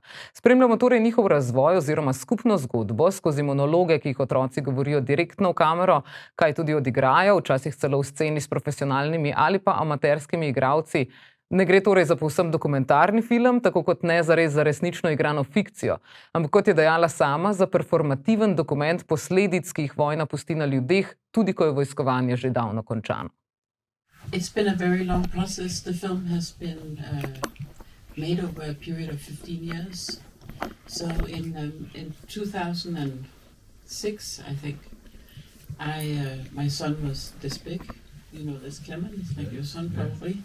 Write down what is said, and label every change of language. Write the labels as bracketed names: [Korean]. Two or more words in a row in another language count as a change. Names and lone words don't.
[Slovenian] Spremljamo torej njihov razvoj oziroma skupno zgodbo skozi monologe, ki jih otroci govorijo direktno v kamero, kaj tudi odigrajo, včasih celo v sceni s profesionalnimi ali pa amaterskimi igralci. Ne gre torej za povsem dokumentarni film, tako kot ne zares za resnično igrano fikcijo, ampak kot je dejala sama, za performativen dokument posledic, ki jih vojna pusti na ljudeh, tudi ko je vojskovanje že davno končano. [English] It's been a very long process. The film has been made over a period of 15 years. So in 2006, I think, my son was this big. You know this Klemen, it's like your son probably.